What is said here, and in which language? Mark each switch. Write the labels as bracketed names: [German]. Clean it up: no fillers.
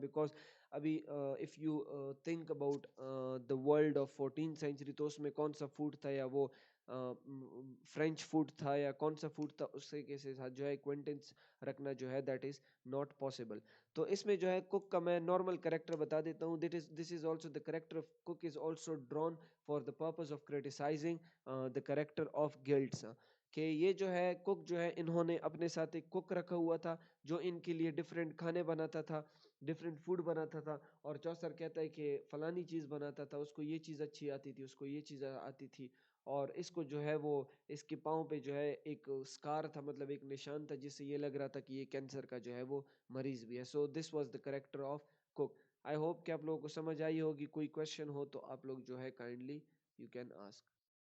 [Urdu] Because ابھی [English] if you think about the world of 14th century, [Urdu] تو اس میں کون سا فوڈ تھا, یا وہ فرینچ فوڈ تھا یا کون سا فوڈ تھا, اس کے ساتھ جو ہے ایکوینٹنس رکھنا جو ہے [English] That is not possible. [Urdu] تو اس میں جو ہے کک کا میں نارمل کریکٹر بتا دیتا ہوں. [English] This is also the character of Cook is also drawn for the purpose of criticising the character of guilts. [Urdu] کہ یہ جو ہے کک جو ہے انہوں نے اپنے ساتھ ایک کک رکھا ہوا تھا جو ان کے لیے ڈفرینٹ کھانے بناتا تھا, ڈفرینٹ فوڈ بناتا تھا. اور چوسر کہتا ہے کہ فلانی چیز بناتا تھا, اس کو یہ چیز اچھی آتی تھی, اس کو یہ چیز آتی تھی, اور اس کو جو ہے وہ اس کے پاؤں پہ جو ہے ایک اسکار تھا, مطلب ایک نشان تھا جس سے یہ لگ رہا تھا کہ یہ کینسر کا جو ہے وہ مریض بھی ہے. [English] So this was the character of Cook. [Urdu] I hope کہ آپ لوگوں کو سمجھ آئی ہوگی. کوئی کوشچن ہو تو آپ لوگ جو ہے [English] Kindly you can ask.